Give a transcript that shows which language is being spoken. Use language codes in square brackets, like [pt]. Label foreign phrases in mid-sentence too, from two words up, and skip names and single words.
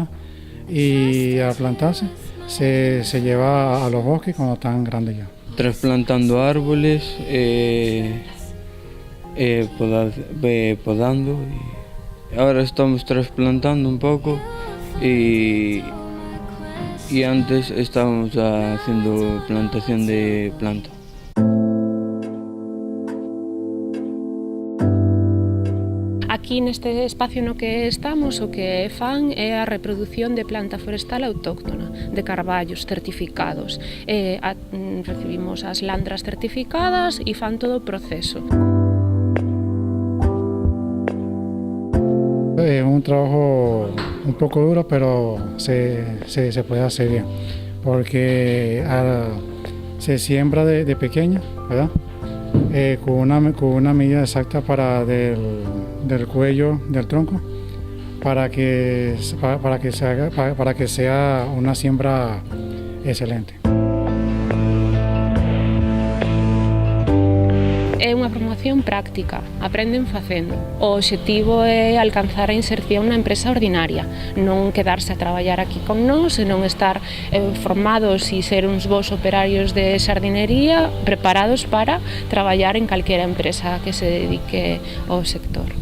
[es] Y al plantarse se lleva a los bosques cuando están grandes ya. Trasplantando árboles, podando. Y ahora estamos trasplantando un poco y antes estábamos haciendo plantación de planta. [gl] Aquí neste espacio no que estamos o que fan é a reproducción de planta forestal autóctona de carballos certificados. Recibimos as landras certificadas e fan todo o proceso. [es] Es un trabajo un poco duro, pero se puede hacer bien, porque se siembra de pequeña, ¿verdad? Con una medida exacta del cuello del tronco para que sea una siembra excelente. [gl] É unha formación práctica, aprenden facendo. O obxectivo é alcanzar a inserción na empresa ordinaria, non quedarse a traballar aquí con nós, senón estar formados e ser uns bons operarios de xardinería preparados para traballar en calquera empresa que se dedique ao sector.